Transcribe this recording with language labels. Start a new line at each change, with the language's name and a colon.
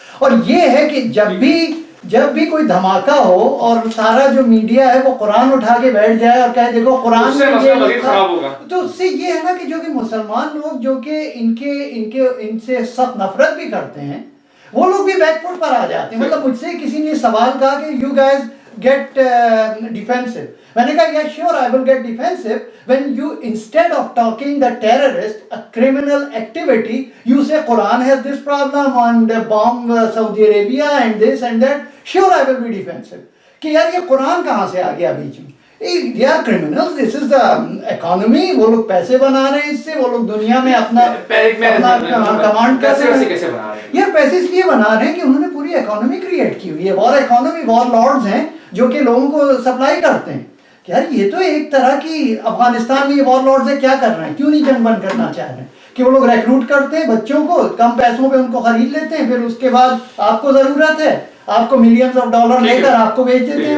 Urdu: اور یہ ہے کہ جب بھی کوئی دھماکہ ہو اور سارا جو میڈیا ہے وہ قرآن اٹھا کے بیٹھ جائے اور کہے دیکھو قرآن میں یہ لکھا, تو اس سے یہ ہے نا کہ جو کہ مسلمان لوگ جو کہ ان سے سخت نفرت بھی کرتے ہیں وہ لوگ بھی بیک فٹ پر آ جاتے ہیں. مطلب مجھ سے کسی نے سوال کہا کہ
English: You guys get defensive.
Urdu: میں نے کہا
English: yeah sure I will get defensive when you instead of talking the terrorist a criminal activity you say Quran has this problem and bomb Saudi Arabia and this and that, sure I will be defensive
Urdu: کہ یار یہ قرآن کہاں سے آ گیا بیچ میں.
English: They are criminals, this is the economy,
Urdu: وہ لوگ پیسے بنا رہے ہیں اس سے, وہ لوگ دنیا میں اپنا کمانڈ کر رہے ہیں. یہ پیسے اس لیے بنا رہے ہیں کہ انہوں نے پوری اکانومی کریٹ کی ہوئی ہے, وار اکانومی, وار لارڈز ہیں جو کہ لوگوں کو سپلائی کرتے ہیں. کہ یار یہ تو ایک طرح کی افغانستان میں یہ وار لارڈز ہیں, کیا کر رہے ہیں, کیوں نہیں جنگ بند کرنا چاہ رہے ہیں, کہ وہ لوگ ریکروٹ کرتے ہیں بچوں کو, کم پیسوں پہ ان کو خرید لیتے ہیں, پھر اس کے بعد آپ کو ضرورت ہے آپ کو ملینز آف ڈالر لے کر آپ کو بیچ دیتے ہیں.